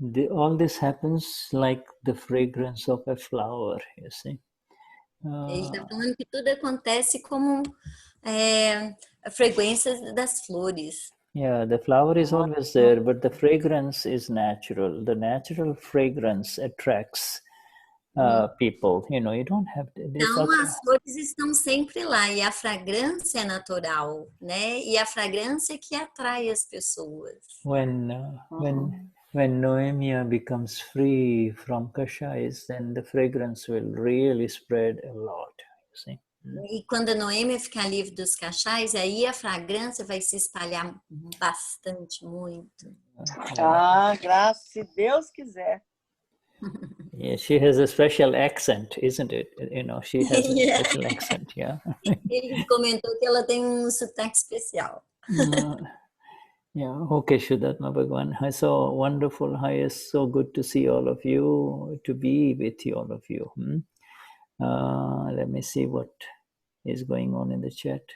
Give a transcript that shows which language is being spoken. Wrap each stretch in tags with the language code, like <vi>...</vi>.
<en>All this happens like the fragrance of a flower, you see.</en> <pt>Ele está falando que tudo acontece como a fragrância das flores.</pt> <en>Yeah, the flower is always there, but the fragrance is natural. The natural fragrance attracts people. You don't have to.</en> <pt>Então, as flores estão sempre lá, e a fragrância é natural, né? E a fragrância é que atrai as pessoas.</pt> <en>When Noemia becomes free from kashais, then the fragrance will really spread a lot. You see?</en> <pt>E quando a Noêmia ficar livre dos cachais, aí a fragrância vai se espalhar bastante, muito. Graças, se Deus quiser.</pt> <en>Yeah, she has a special accent, isn't it? She has a special accent, yeah.</en> <pt>Ele comentou que ela tem sotaque especial.</pt> <en>Yeah, okay, Shuddhatma Bhagwan. So wonderful. Hi, it's so good to see all of you, to be with all of you. Let me see what is going on in the chat.</en>